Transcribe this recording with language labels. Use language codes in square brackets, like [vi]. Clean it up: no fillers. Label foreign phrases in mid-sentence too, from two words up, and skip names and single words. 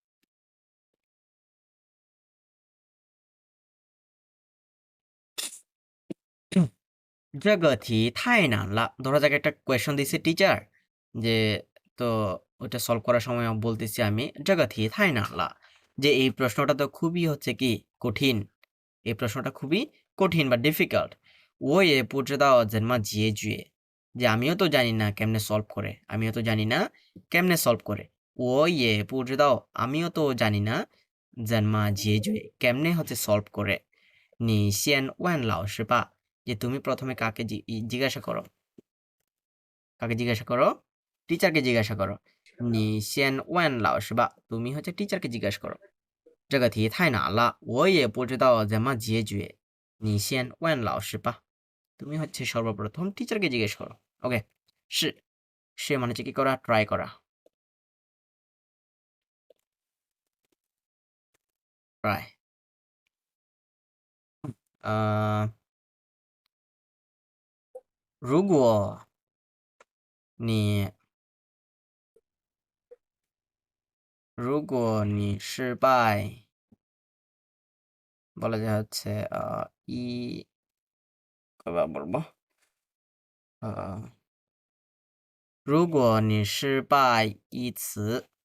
[zh] 这个题太难了। [bn] ধরা যাক একটা কোয়েশ্চন দিছে টিচার, যে তো ওটা সলভ করার সময় বলতেছি আমি [zh] 这个题太难了, [bn] যে এই প্রশ্নটা তো খুবই হচ্ছে কি কঠিন। এই প্রশ্নটা খুবই কঠিন বা ডিফিকাল্ট। [zh] 我也不知道怎么解决, [bn] যে আমিও তো জানি না কেমনে সলভ করে। আমিও তো জানি না কেমনে সলভ করে। [zh] 我也不知道, [bn] আমিও তো জানি না [zh] 怎么解决, [bn] কেমনে হচ্ছে সলভ করে। [zh] 你先问老师吧, [bn] যে তুমি প্রথমে কাকে জিজ্ঞাসা করো। কাকে জিজ্ঞাসা করো? টিচারকে জিজ্ঞাসা করো। [zh] 你先问老师吧, [bn] তুমি হচ্ছে টিচারকে জিজ্ঞাসা করো। [zh] 这个题太难了，我也不知道怎么解决，你先问老师吧。 [bn] তুমি হচ্ছে সর্বপ্রথম টিচারকে জিজ্ঞেস করো। ওকে, 是সে মানে হচ্ছে কি করা? ট্রাই করা। ট্রাই। [zh] 如果你失败， [bn] বলা যায় হচ্ছে কয়বার বলবো? [zh] 如果你失败一次，